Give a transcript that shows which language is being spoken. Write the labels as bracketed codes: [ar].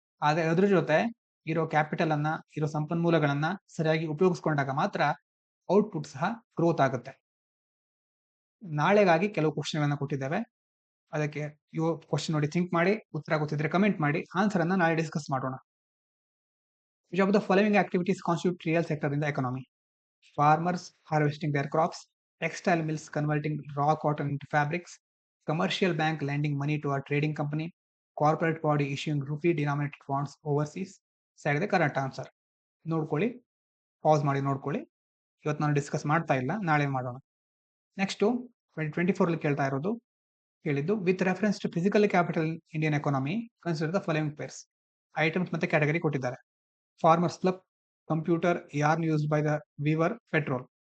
[kn] ಆದ್ರೆ ಅದ್ರ ಜೊತೆ ಇರೋ ಕ್ಯಾಪಿಟಲ್ ಅನ್ನ, ಇರೋ ಸಂಪನ್ಮೂಲಗಳನ್ನ ಸರಿಯಾಗಿ ಉಪಯೋಗಿಸ್ಕೊಂಡಾಗ ಮಾತ್ರ ಔಟ್ಪುಟ್ ಸಹ ಗ್ರೋತ್ ಆಗುತ್ತೆ. ನಾಳೆಗಾಗಿ ಕೆಲವು ಕ್ವಶನ್ಗಳನ್ನ ಕೊಟ್ಟಿದ್ದೇವೆ. ಅದಕ್ಕೆ ಕ್ವಶನ್ ನೋಡಿ ಥಿಂಕ್ ಮಾಡಿ, ಉತ್ತರ ಗೊತ್ತಿದ್ರೆ ಕಮೆಂಟ್ ಮಾಡಿ, ಆನ್ಸರ್ ಅನ್ನ ನಾಳೆ ಡಿಸ್ಕಸ್ ಮಾಡೋಣ. [en] Which of the following activities constitute real sector in the economy? Farmers harvesting their crops, textile mills converting raw cotton into fabrics, commercial bank lending money to a trading company, corporate body issuing rupee denominated bonds overseas. [kn] ಸರಿ ಇದೆ correct answer. ನೋಡ್ಕೊಳ್ಳಿ, pass ಮಾಡಿ ನೋಡ್ಕೊಳ್ಳಿ. ಇವತ್ತು ನಾನು discuss ಮಾಡ್ತಾ ಇಲ್ಲ, ನಾಳೆ ಮಾಡೋಣ. [en] next 2024 [kn] ಕೇಳ್ತಾ ಇರೋದು, ಹೇಳಿದ್ದು [en] With reference to physical capital Indian economy consider the following pairs. Items [kn] ಮತ್ತೆ [en] category [kn] ಕೊಟ್ಟಿದ್ದಾರೆ. [en] Farmers club, computer, yarn used by the weaver, petrol.